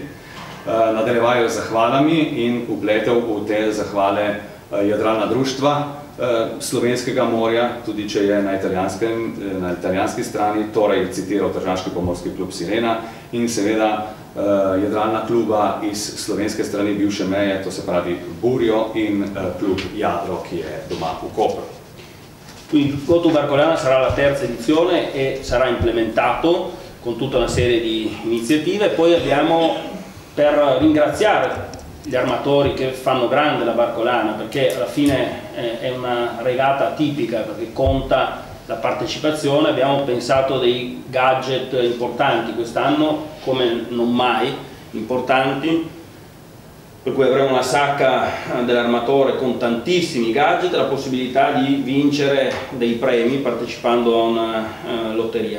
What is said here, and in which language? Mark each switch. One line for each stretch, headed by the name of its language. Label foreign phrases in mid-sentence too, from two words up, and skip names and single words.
Slovenian: Nadaljevajo zahvalami in vpletev v te zahvale jadralna društva slovenskega morja, tudi če je na italijanski strani, torej citiral Tržaški pomorski klub Sirena in seveda jadralna kluba iz slovenske strani bivše meje, to se pravi Burio in klub Jadro, ki je doma v Kopru.
Italian: Quindi Go to Barcolana sarà la terza edizione e sarà implementato con tutta una serie di iniziative. Poi abbiamo, per ringraziare gli armatori che fanno grande la Barcolana, perché alla fine è una regata tipica, perché conta la partecipazione, abbiamo pensato dei gadget importanti quest'anno, come non mai importanti, per cui avremo una sacca dell'armatore con tantissimi gadget, la possibilità di vincere dei premi partecipando a una lotteria.